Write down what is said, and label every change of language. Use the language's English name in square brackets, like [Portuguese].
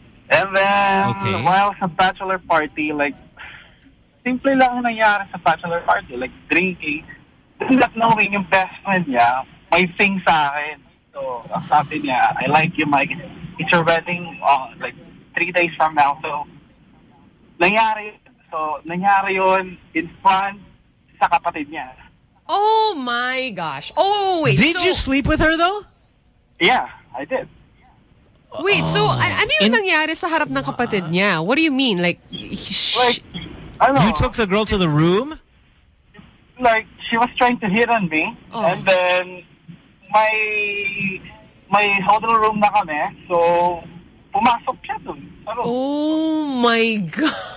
[English] And then, while sa bachelor party, like, simply [Filipino] lang ang nangyari sa [English] bachelor party, like, drinking, not knowing yung best friend niya, may thing [Filipino] sa akin. [English] So, [Filipino] sabi niya, [English] I like you, Mike. It's your wedding, like, 3 days from now. [Filipino] So, nangyari. So, nangyari yun [English] in front [Filipino] sa kapatid niya. [English] Oh, my gosh. Oh, wait. Did you sleep with her, though? Yeah, I did. Wait, so, [Filipino] ano yung nangyari sa harap ng kapatid niya? [English] What do you mean? Like, you took the girl to the room? Like, she was trying to hit on me. Oh. And then, my hotel room [Filipino] na kami. So, pumasok siya dun. Ano? [English] Oh my God.